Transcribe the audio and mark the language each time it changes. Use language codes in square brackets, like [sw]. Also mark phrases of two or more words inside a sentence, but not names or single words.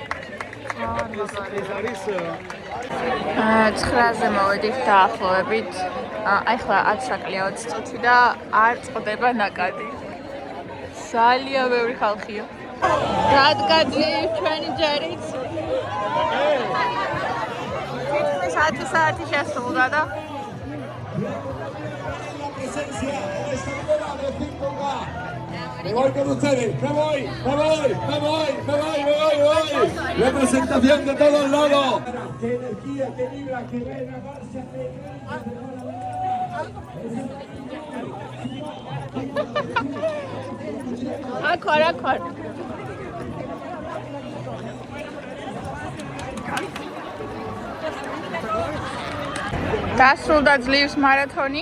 [ka] ეს 9-ზე მოვედით დაახლოებით. აი ხლა 10 საკლია 20 წუთი და არ წყდება ნაკადი. ძალიან ბევრი ხალხია. რადგანაც ჩვენი ჯერიც. თითქმის 10 საათი შესრულდა და [es] Me voy con ustedes, me voy. Representación de todos lados. Qué energía, qué vibra, qué buena marcha. [ka] აქ. დასრულდა ძლივს მარათონი.